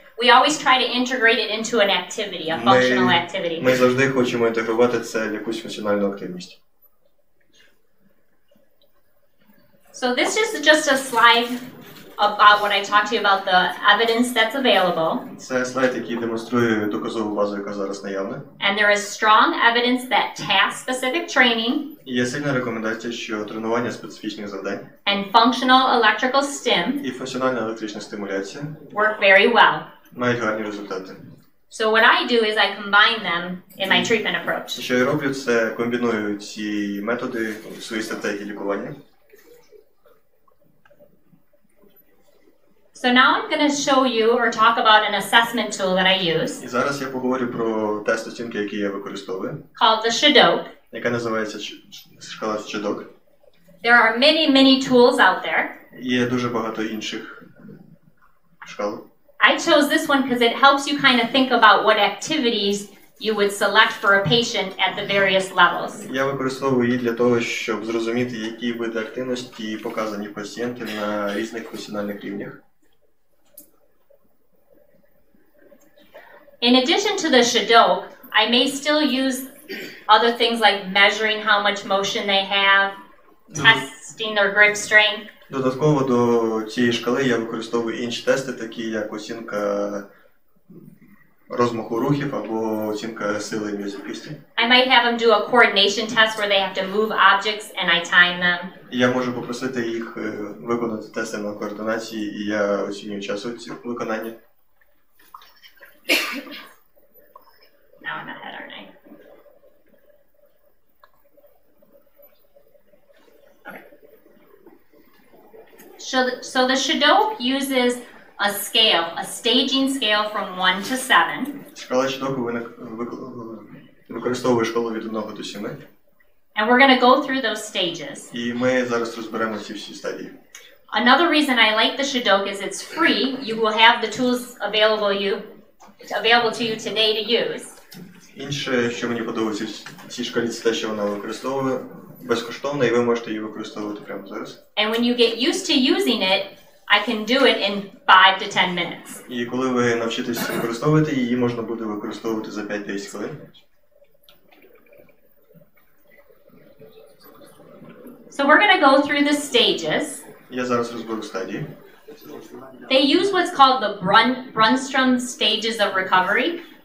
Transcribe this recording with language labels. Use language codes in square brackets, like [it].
[en] we always try to integrate it into an activity, a functional activity. [uk] Ми завжди хочемо інтегрувати це в якусь функціональну активність. [en] So this is just a slide about what I talked to you about the evidence that's available. [uk] Це слайд, який демонструє доказову базу, яка зараз наявна. [en] And there is strong evidence that task-specific training [uk] І є сильна рекомендація, що тренування специфічних завдань [en] and functional electrical stim [uk] і функціональна електрична стимуляція [en] work very well. [uk] мають гарні результати. [en] So what I do is I combine them in my treatment approach. [uk] Що я роблю, це комбіную ці методи в своїй стратегії лікування. [en] So now I'm going to show you or talk about an assessment tool that I use [uk] І зараз я поговорю про тест оцінки, який я використовую, [en] called the Stoeckmann. [uk] яка називається шкала Stoeckmann. [en] There are many tools out there. [uk] Є дуже багато інших шкал. [en] I chose this one because it helps you kind of think about what activities you would select for a patient at the various levels. [uk] Я використовую її для того, щоб зрозуміти, які види активності показані пацієнти на різних функціональних рівнях. [en] In addition to the Stoeckmann, I may still use other things like measuring how much motion they have, testing their grip strength. [uk] Додатково до цієї шкали я використовую інші тести, такі як оцінка розмаху рухів або оцінка сили м'язів кисті. [en] I might have them do a coordination test where they have to move objects and I time them. [uk] Я можу попросити їх виконати тести на координації, і я оцінюю час виконання. [en] Now I'm ahead, aren't I? Okay. So the Stoeckmann uses a scale, a staging scale from 1 to 7. [uk] Шкала Stoeckmann використовує шкалу від 1 до 7. [en] And we're going to go through those stages. [uk] І ми зараз розберемо ці всі стадії. [en] Another reason I like the Stoeckmann is it's free. You will have the tools available to you today to use. [uk] Інше, що мені подобається в цій шкалі, це те, що вона використовує безкоштовно, і ви можете її використовувати прямо зараз. [en] And when you get used to using it, I can do it in 5 to 10 minutes. [uk] І коли ви навчитесь використовувати її, можна буде використовувати за 5-10 хвилин. [en] So we're going to go through the stages. [uk] Я зараз розберу стадії. [en] They use what's called the Brunstrom stages of recovery.